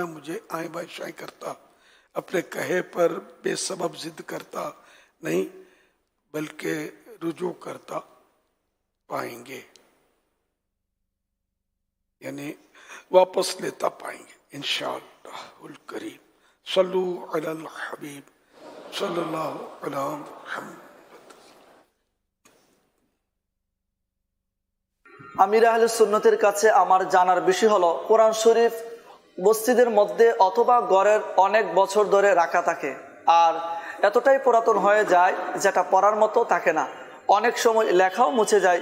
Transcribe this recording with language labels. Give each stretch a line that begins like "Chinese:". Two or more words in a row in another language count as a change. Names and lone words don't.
Urdu: مجھے آئیں بائیں شائیں کرتا اپنے کہے پر بے سبب ضد کرتا نہیں بلکہ رجوع کرتا پائیں گے, یعنی واپس لیتا پائیں گے
Arabic: انشاءاللہ الکریم. صلو علی الحبیب صلی اللہ علی محمد.
Bangla: আমির আহলে সুন্নতের কাছে আমার জানার বিষয় হলো কোরআন শরীফ মসজিদের মধ্যে অথবা ঘরের অনেক বছর ধরে রাখা থাকে আর এতটাই পুরাতন হয়ে যায় যেটা পড়ার মতো থাকে না, অনেক সময় লেখাও মুছে যায়.